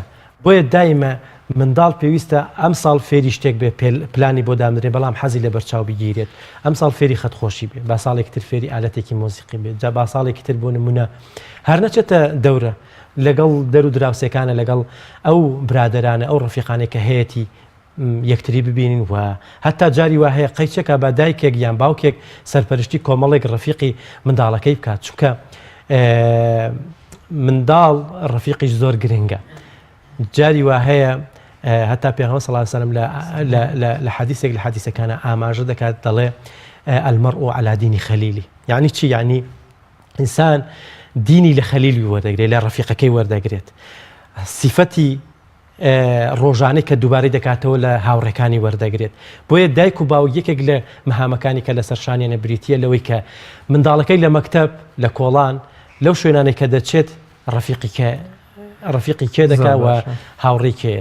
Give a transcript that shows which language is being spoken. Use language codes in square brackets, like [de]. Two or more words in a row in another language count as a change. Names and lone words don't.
[ckb] بۆیە دایمە منداڵ پێویستە ئەم ساڵ فێری شتێک بێ پلانی بۆ دامدرێ بەڵام حەزی لە بەرچاو بگیرێت ئەم ساڵ فێری خەتخۆشی بێ با ساڵێکی تر فێری ئالەتێکی مۆسیقی بێت جا با ساڵێکی تر بۆ نمونە هەر نەچێتە دەورە لەگەڵ دەرو دراوسەکانە لەگەڵ ئەو برادرانە ئەو ڕەفیقانێک کە هەیەی یەکتری ببینین و هەتا جاری وا هەیە قەیچێکە با دایکێک یان باوکێک سەرپەرشتی کۆمەڵێک ڕەفیقی منداڵەکەی بکات چونکە منداڵ ڕەفیقیش زۆر گرنگە جاری وا هەیە هەتا پێغەمبەر [ar] صلی الله علیه وسلم [ckb] لە حەدیثێک لە حەدیثەکانە ئاماژە دەکات دەڵێ [ar] المرء على دين خليله [ckb] يعني چی يعني ئینسان دینی لە خەلیلی وەردەگرێت لە ڕەفیقەکەی وەردەگرێت سیفەتی ڕۆژانەی کە دووبارەی دەکاتەوە لە هاوڕێکانی وەردەگرێت بۆیە دایک و باوک یەکێک لە مەهامەکانی کە لەسەر شانیانە بریتیە لەوەی کە منداڵەکەی لە مەکتەب لە کۆڵان لەو شوێنانەی کە دەچێت ڕەفیقی کێ دەکا و هاوڕێی کێیە